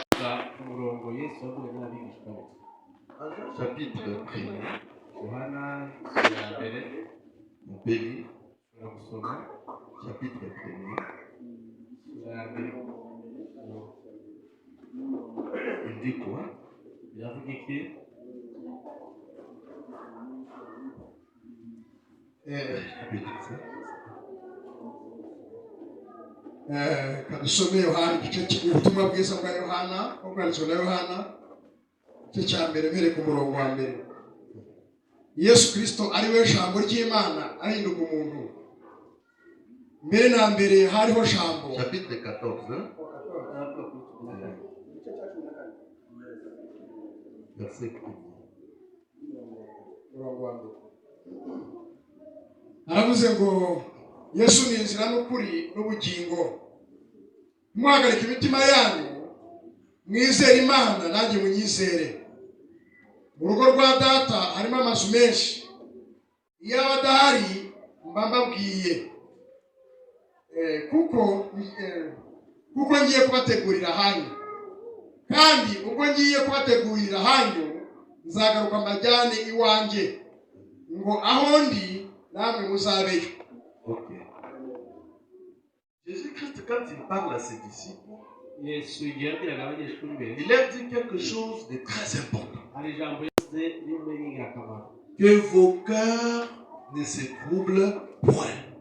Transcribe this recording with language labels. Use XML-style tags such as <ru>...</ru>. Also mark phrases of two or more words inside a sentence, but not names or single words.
<fr>Chapitre 1. On peut lire. Chapitre 1. Il dit quoi?</fr> <rw>kadusome Yohana igice cy'ubutumwa bwiza bwa Yohana ubwanditswe na Yohana igice cya mbere mbere ku murongo wa mbere. Yesu Kristo ari we jambo ry'Imana ahinduka umuntu. Mbere na mbere hariho jambo.</rw> <fr>Chapitre 14. Verset 1.</fr> <rw>Aravuze ngo Yesu ni inzira n'ukuri n'ubugingo. Muhagarike imitima yanyu, mwizere Imana nanjye munyizere. Mu rugo rwa data harimo amazu menshi. Iyo adahari mba mbabwiye. Kuko ngiye kubategurira hanyu. Kandi ubwo ngiye kubategurira hanyu, nzagaruka mbajyane iwanjye. Ngo aho ndi namwe muzabeyo. Ok.</rw> <fr>Jésus-Christ, quand il parle à ses disciples, il leur dit quelque chose de très important. Que vos cœurs ne se troublent point.</fr>